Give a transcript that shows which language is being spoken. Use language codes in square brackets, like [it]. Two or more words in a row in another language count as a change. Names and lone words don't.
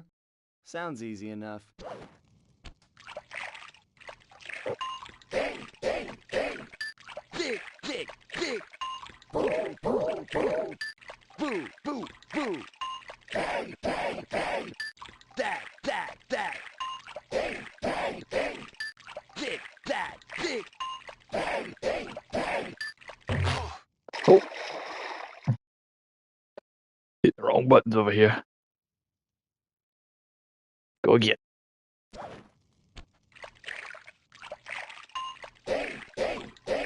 [en] Sounds easy enough. Dig, dig, dig! Boo, boo, boo! Boo, boo, boo! Bang, bang, bang! That, that, that! Bang, bang, bang! Dig, that, dig! Bang, bang, bang! Oh. Hit the wrong buttons over here. Go again. Dig, dig, dig!